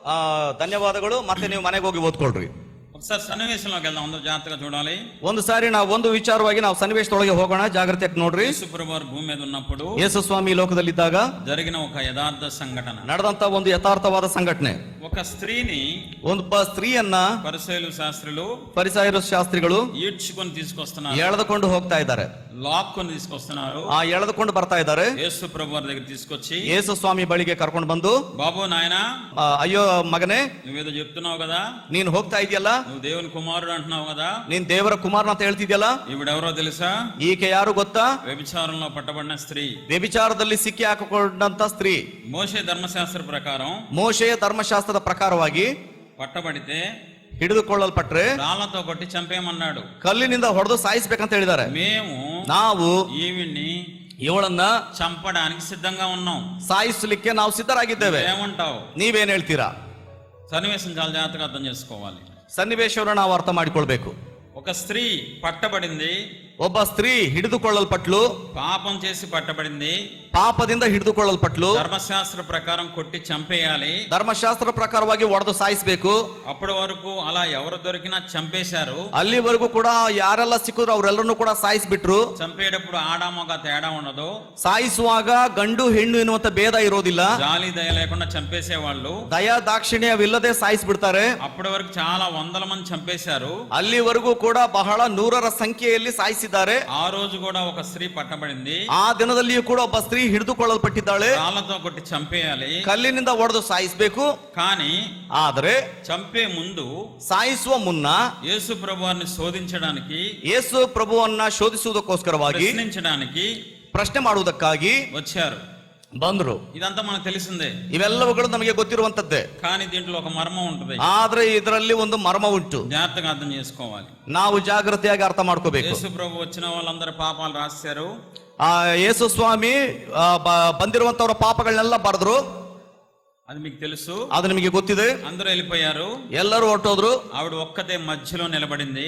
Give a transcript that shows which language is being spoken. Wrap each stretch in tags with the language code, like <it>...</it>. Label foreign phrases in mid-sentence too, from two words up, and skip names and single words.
<kn>ಸಾಕು, ಧನ್ಯವಾದಗಳು. ಮತ್ತೆ ನೀವು ಮನೆಗೆ ಹೋಗಿ ಓದ್ಕೊಳ್ರಿ.</kn> <te>ఒకసారి సన్నివేశంలోకి వెళ్దాం, అందరూ జాగ్రత్తగా చూడాలి.</te> <kn>ಒಂದು ಸಾರಿ ನಾವು ಒಂದು ವಿಚಾರವಾಗಿ ನಾವು ಸನ್ನಿವೇಶದೊಳಗೆ ಹೋಗೋಣ, ಜಾಗ್ರತೆಯಾಗಿ ನೋಡ್ರಿ.</kn> <te>యేసు ప్రభువారు ಭೂಮಿ మీద ఉన్నప్పుడు</te> <kn>ಯೇಸು ಸ್ವಾಮಿ ಈ ಲೋಕದಲ್ಲಿದ್ದಾಗ</kn> <te>జరిగిన ఒక యథార్థ సంఘటన.</te> <kn>ನಡೆದಂತ ಒಂದು ಯಥಾರ್ಥವಾದ ಸಂಘಟನೆ.</kn> <te>ఒక స్త్రీని</te> <kn>ಒಬ್ಬ ಸ್ತ್ರೀಯನ್ನ</kn> <te>పరిసయ్యులు శాస్త్రులు</te> <kn>ಫರಿಸಾಯರು ಶಾಸ್ತ್ರಿಗಳು</kn> <te>ఈడ్చుకొని తీసుకొస్తున్నారు,</te> <kn>ಎಳೆದುಕೊಂಡು ಹೋಗ್ತಾ ಇದ್ದಾರೆ,</kn> <te>లాక్కొని తీసుకొస్తున్నారు.</te> <kn>ಎಳೆದುಕೊಂಡು ಬರ್ತಾ ಇದ್ದಾರೆ.</kn> <te>యేసు ప్రభువారి దగ్గర తీసుకొచ్చి</te> <kn>ಯೇಸು ಸ್ವಾಮಿ ಬಳಿಗೆ ಕರ್ಕೊಂಡು ಬಂದು,</kn> <te>బాబు నాయనా,</te> <kn>ಅಯ್ಯೋ ಮಗನೇ,</kn> <te>నువ్వేదో చెప్తున్నావు కదా,</te> <kn>ನೀನ್ ಹೋಗ್ತಾ ಇದೆಯಲ್ಲ,</kn> <te>నువ్వు దేవుని కుమారుడు అంటున్నావు కదా,</te> <kn>ನೀನ್ ದೇವರ ಕುಮಾರನ ಅಂತ ಹೇಳ್ತಿದ್ಯಲ್ಲ,</kn> <te>ఈవిడెవరో తెలుసా?</te> <kn>ಈಕೆ ಯಾರು ಗೊತ್ತಾ?</kn> <te>వ్యభిచారంలో పట్టబడిన స్త్రీ.</te> <kn>ವ್ಯಭಿಚಾರದಲ್ಲಿ ಸಿಕ್ಕಿ ಹಾಕಿಕೊಂಡಂತ ಸ್ತ್ರೀ.</kn> <te>మోషే ధర్మశాస్త్ర ప్రకారం,</te> <kn>ಮೋಶೆಯ ಧರ್ಮಶಾಸ್ತ್ರದ ಪ್ರಕಾರವಾಗಿ</kn> <te>పట్టబడితే</te> <kn>ಹಿಡಿದುಕೊಳ್ಳಲ್ಪಟ್ರೆ</kn> <te>రాళ్లతో కొట్టి చంపేయమన్నాడు.</te> <kn>ಕಲ್ಲಿನಿಂದ ಹೊಡೆದು ಸಾಯಿಸ್ಬೇಕಂತ ಹೇಳಿದ್ದಾರೆ. ನಾವು</kn> <te>ఈవిడ్ని</te> <kn>ಇವಳನ್ನ</kn> <te>చంపడానికి సిద్ధంగా ఉన్నాం,</te> <kn>ಸಾಯಿಸಲಿಕ್ಕೆ ನಾವು ಸಿದ್ಧರಾಗಿದ್ದೇವೆ.</kn> <te>ఏమంటావు?</te> <kn>ನೀವೇನ್ ಹೇಳ್ತೀರಾ?</kn> <te>సన్నివేశం చాలా జాగ్రత్తగా అర్థం చేసుకోవాలి.</te> <kn>ಸನ್ನಿವೇಶವನ್ನು ನಾವು ಅರ್ಥ ಮಾಡಿಕೊಳ್ಬೇಕು.</kn> <te>ఒక స్త్రీ పట్టబడింది,</te> <kn>ಒಬ್ಬ ಸ್ತ್ರೀ ಹಿಡಿದುಕೊಳ್ಳಲ್ಪಟ್ಲು,</kn> <te>పాపం చేసి పట్టబడింది,</te> <kn>ಪಾಪದಿಂದ ಹಿಡಿದುಕೊಳ್ಳಲ್ಪಟ್ಲು.</kn> <te>ధర్మశాస్త్ర ప్రకారం కొట్టి చంపేయాలి,</te> <kn>ಧರ್ಮಶಾಸ್ತ್ರ ಪ್ರಕಾರವಾಗಿ ಒಡೆದು ಸಾಯಿಸಬೇಕು.</kn> <te>అప్పటి వరకు అలా ఎవరు దొరికినా చంపేశారు.</te> <kn>ಅಲ್ಲಿವರೆಗೂ ಕೂಡ ಯಾರೆಲ್ಲ ಸಿಕ್ಕಿದ್ರು ಅವರೆಲ್ಲರನ್ನು ಕೂಡ ಸಾಯಿಸ್ಬಿಟ್ರು.</kn> <te>చంపేటప్పుడు ఆడ మగ తేడా ఉండదు,</te> <kn>ಸಾಯಿಸುವಾಗ ಗಂಡು ಹೆಣ್ಣು ಎನ್ನುವಂತ ಭೇದ ಇರೋದಿಲ್ಲ.</kn> <te>జాలి దయ లేకుండా చంపేసేవాళ్ళు,</te> <kn>ದಯಾ ದಾಕ್ಷಿಣ್ಯವಿಲ್ಲದೆ ಸಾಯಿಸ್ಬಿಡ್ತಾರೆ.</kn> <te>అప్పటి వరకు చాలా వందల మంది చంపేశారు.</te> <kn>ಅಲ್ಲಿವರೆಗೂ ಕೂಡ ಬಹಳ ನೂರರ ಸಂಖ್ಯೆಯಲ್ಲಿ ಸಾಯಿಸಿದ್ದಾರೆ.</kn> <te>ఆ రోజు కూడా ఒక స్త్రీ పట్టబడింది,</te> <kn>ಆ ದಿನದಲ್ಲಿಯೂ ಕೂಡ ಒಬ್ಬ ಸ್ತ್ರೀ ಹಿಡಿದುಕೊಳ್ಳಲ್ಪಟ್ಟಿದ್ದಾಳೆ.</kn> <te>రాళ్లతో కొట్టి చంపేయాలి,</te> <kn>ಕಲ್ಲಿನಿಂದ ಒಡೆದು ಸಾಯಿಸಬೇಕು.</kn> <te>కానీ</te> <kn>ಆದರೆ</kn> <te>చంపే ముందు</te> <kn>ಸಾಯಿಸುವ ಮುನ್ನ</kn> <te>యేసు ప్రభువారిని శోధించడానికి,</te> <kn>ಯೇಸು ಪ್ರಭುವನ್ನ ಶೋಧಿಸುವುದಕ್ಕೋಸ್ಕರವಾಗಿ,</kn> <te>ప్రశ్నించడానికి</te> <kn>ಪ್ರಶ್ನೆ ಮಾಡುವುದಕ್ಕಾಗಿ</kn> <te>వచ్చారు.</te> <kn>ಬಂದ್ರು.</kn> <te>ఇదంతా మనకు తెలిసిందే,</te> <kn>ಇವೆಲ್ಲವುಗಳು ನಮಗೆ ಗೊತ್ತಿರುವಂತದ್ದೇ.</kn> <te>కానీ దీంట్లో ఒక మర్మం ఉంటుంది,</te> <kn>ಆದ್ರೆ ಇದರಲ್ಲಿ ಒಂದು ಮರ್ಮ ಉಂಟು.</kn> <te>జాగ్రత్తగా అర్థం చేసుకోవాలి.</te> <kn>ನಾವು ಜಾಗೃತಿಯಾಗಿ ಅರ್ಥ ಮಾಡ್ಕೋಬೇಕು.</kn> <te>యేసు ప్రభు వచ్చిన వాళ్ళందరి పాపాలు రాశారు.</te> <kn>ಯೇಸು ಸ್ವಾಮಿ ಬಂದಿರುವಂತವರ ಪಾಪಗಳನ್ನೆಲ್ಲ ಬರೆದ್ರು.</kn> <te>అది మీకు తెలుసు,</te> <kn>ಅದು ನಿಮಗೆ ಗೊತ್ತಿದೆ.</kn> <te>అందరూ వెళ్ళిపోయారు,</te> <kn>ಎಲ್ಲರೂ ಹೊರಟೋದ್ರು.</kn> <te>ఆవిడ ఒక్కతే మధ్యలో నిలబడింది.</te>